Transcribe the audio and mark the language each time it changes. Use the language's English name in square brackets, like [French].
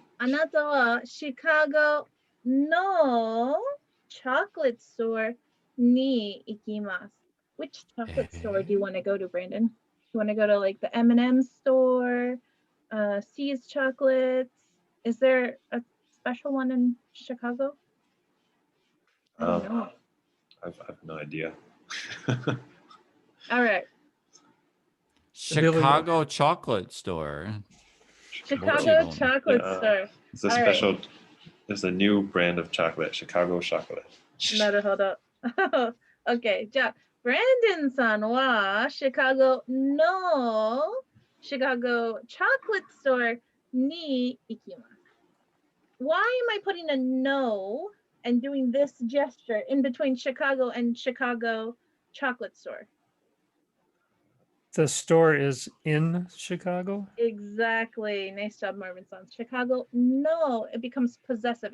[Japanese] あなたはシカゴの [English] chocolate store [Japanese] に行きます。 [English] Which chocolate store do you want to go to, Brandon? You want to go to like the M&M store, C's Chocolates? Is there a special one in Chicago? I don't know. I have no idea. All right. Chicago chocolate store. Chicago chocolate store. It's a All special. right. There's a new brand of chocolate, Chicago chocolate. [Japanese] なるほど。OK。じゃあ、Brandon さんはシカゴのシカゴ [English] chocolate store [Japanese] に行きます。 [English] Why am I putting a no and doing this gesture in between Chicago and Chicago chocolate store? The store is in Chicago. Exactly. Nice job, Marvin-san. Chicago, no, it becomes possessive.